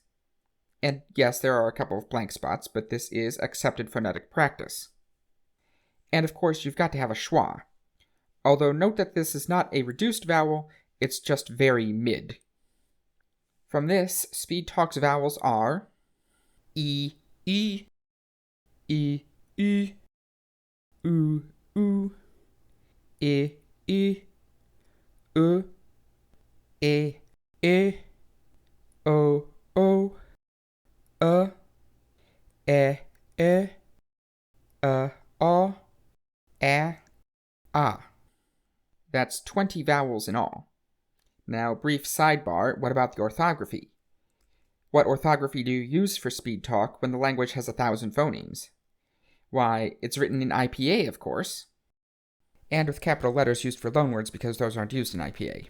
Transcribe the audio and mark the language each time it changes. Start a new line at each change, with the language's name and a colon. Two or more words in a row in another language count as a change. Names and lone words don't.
English: And yes, there are a couple of blank spots, but this is accepted phonetic practice. And of course, you've got to have a schwa. Although note that this is not a reduced vowel, it's just very mid. From this, Speedtalk's vowels are E, E, E, E, U, U, E, E, O, E, O, O, A, A. That's 20 vowels in all. Now, brief sidebar, what about the orthography? What orthography do you use for Speedtalk when the language has 1,000 phonemes? Why, it's written in IPA, of course. And with capital letters used for loanwords because those aren't used in IPA.